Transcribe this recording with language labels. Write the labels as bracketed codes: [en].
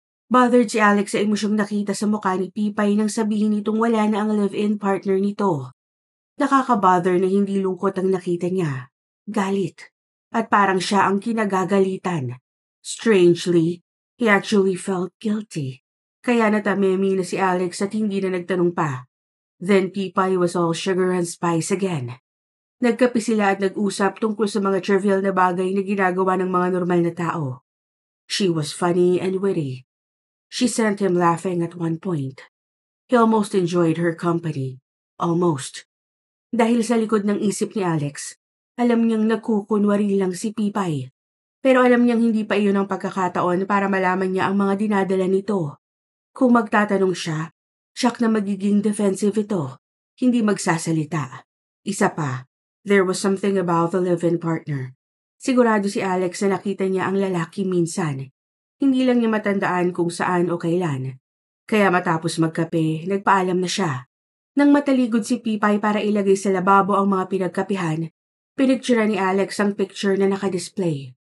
[tl] Bothered si Alex sa emosyong nakita sa mukha ni Pipay nang sabihin nitong wala na ang live-in partner nito. Nakaka-bother na hindi lungkot ang nakita niya. Galit. At parang siya ang kinagagalitan. [en] Strangely, he actually felt guilty. [tl] Kaya natamemi na si Alex at hindi na nagtanong pa. [en] Then Pipay was all sugar and spice again. [tl] Nagkape sila at nag-usap tungkol sa mga trivial na bagay na ginagawa ng mga normal na tao. [en] She was funny and witty. She sent him laughing at one point. He almost enjoyed her company. Almost. [tl] Dahil sa likod ng isip ni Alex, alam niyang nagkukunwari lang si Pipay. Pero alam niyang hindi pa iyon ang pagkakataon para malaman niya ang mga dinadala nito. Kung magtatanong siya, siyak na magiging defensive ito. Hindi magsasalita. Isa pa, [en] there was something about the live-in partner. [tl] Sigurado si Alex na nakita niya ang lalaki minsan. Hindi lang niya matandaan kung saan o kailan. Kaya matapos magkape, nagpaalam na siya. Nang mataligod si Pipay para ilagay sa lababo ang mga pinagkapihan, pinicturean ni Alex ang picture na nakadisplay.